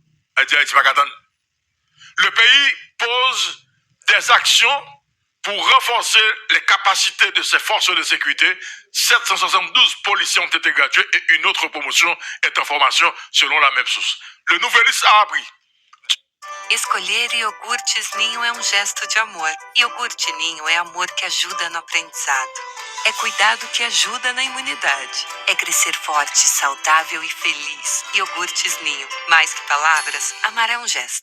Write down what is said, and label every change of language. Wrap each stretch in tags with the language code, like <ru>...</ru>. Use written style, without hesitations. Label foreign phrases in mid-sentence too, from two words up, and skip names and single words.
<fr>Le pays pose des actions pour renforcer les capacités de ses forces de sécurité. 772 policiers ont été gradués et une autre promotion est en formation selon la même source. Le Nouvelliste a appris.</fr> <pt>Escolher iogurtes Ninho é gesto de amor. Iogurte Ninho é amor que ajuda no aprendizado. É cuidado que ajuda na imunidade. É crescer forte, saudável e feliz. Iogurtes Ninho. Mais que palavras, amar é gesto.</pt>